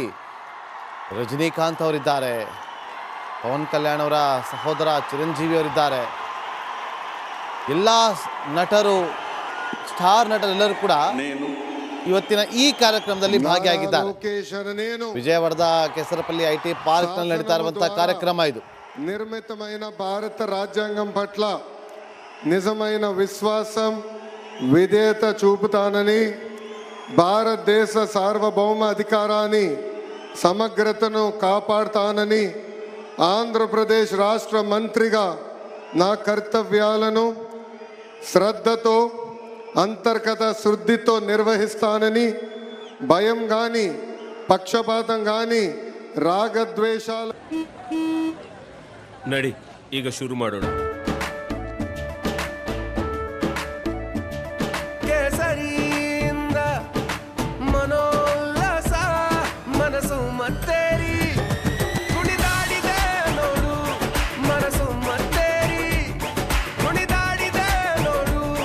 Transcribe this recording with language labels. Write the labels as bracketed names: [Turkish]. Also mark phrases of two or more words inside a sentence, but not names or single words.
[Kannada] ರಜನಿಕಾಂತ್ ಅವರಿದ್ದಾರೆ, ಪವನ್ ಕಲ್ಯಾಣ್ ಅವರ ಸಹೋದರ ಚಿರಂಜೀವಿ ಅವರಿದ್ದಾರೆ. ಎಲ್ಲ ನಟರು, ಸ್ಟಾರ್ ನಟರೆಲ್ಲರೂ ಕೂಡ ಇವತ್ತಿನ ಈ ಕಾರ್ಯಕ್ರಮದಲ್ಲಿ ಭಾಗಿಯಾಗಿದ್ದಾರೆ. ವಿಜಯವಾಡದ ಕೆಸರಪಲ್ಲಿ [English] IT park [Kannada] ನಲ್ಲಿ ನಡೀತಾ ಇರುವಂತಹ ಕಾರ್ಯಕ್ರಮ ಇದು. [Telugu] నిర్మితమైన భారత రాజ్యాంగం పట్ల నిజమైన విశ్వాసం విధేయత చూపుతానని, భారతదేశ సార్వభౌమ అధికారాన్ని సమగ్రతను కాపాడుతానని, ఆంధ్రప్రదేశ్ రాష్ట్ర మంత్రిగా నా కర్తవ్యాలను శ్రద్ధతో అంతర్గత శుద్ధితో నిర్వహిస్తానని, భయం కానీ పక్షపాతం కానీ రాగద్వేషాలు [Kannada] ನಡಿ ಈಗ ಶುರು ಮಾಡೋಣ. ಕೇಸರಿಯಿಂದ ಮನೋಲ್ಲಾಸ ಮನಸ್ಸು ಮತ್ತೇರಿ ಕುಣಿದಾಡಿದೆ ನೋಡು, ಮನಸ್ಸು ಮತ್ತೇರಿ ಕುಣಿದಾಡಿದೆ ನೋಡು.